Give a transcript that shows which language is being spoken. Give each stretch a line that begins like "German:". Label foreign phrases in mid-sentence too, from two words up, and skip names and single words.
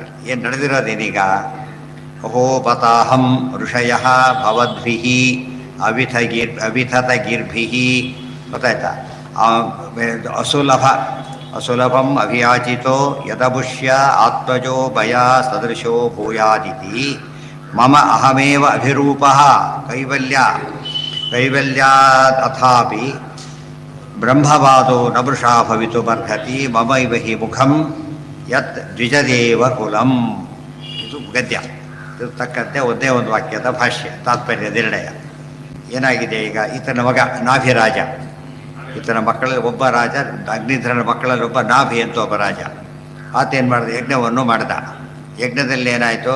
Kannada: ಏನು ನಡೆದಿರೋದೇನೀಗ?
Sanskrit: ಅಹೋಪತಾಹಂ ಋಷಯ ಭವದ್ಭಿಃ ಅವಿಥತಗೀರ್ಭಿಃ. ಗೊತ್ತಾಯ್ತಾ? ಅಸುಲಭಂ ಅಭಿಯಾಚಿತೋ ಯದಭುಷ್ಯ ಆತ್ಮಜೋ ಭಯ ಸದೃಶೋ ಭೂಯಾದಿತಿ ಮಮ ಅಹಮೇವ ಅಭಿರೂಪಃ ಕೈವಲ್ಯಾತ್ ಅಥಾಪಿ ಬ್ರಹ್ಮವಾದೋ ನ ವೃಷಾ ಭವಿತುಮರ್ಹತಿ ಮಮ ಇವ ಹಿ ಮುಖಂ ಯತ್ ದ್ವಿಜದೇವ ಕುಲಂ.
Kannada: ಇದು ಗದ್ಯ. ಇದು ತಕ್ಕಂತೆ ಒಂದೇ ಒಂದು ವಾಕ್ಯದ ಭಾಷ್ಯ, ತಾತ್ಪರ್ಯ ನಿರ್ಣಯ. ಏನಾಗಿದೆ ಈಗ? ಈತನ ಮಗ ನಾಭಿರಾಜ, ಈತನ ಮಕ್ಕಳಲ್ಲಿ ಒಬ್ಬ ರಾಜ, ಅಗ್ನಿಧ್ರನ ಮಕ್ಕಳಲ್ಲಿ ಒಬ್ಬ ನಾಭಿ ಅಂತ ಒಬ್ಬ ರಾಜ. ಆತ ಏನು ಮಾಡಿದ? ಯಜ್ಞವನ್ನು ಮಾಡಿದ. ಯಜ್ಞದಲ್ಲಿ ಏನಾಯಿತು?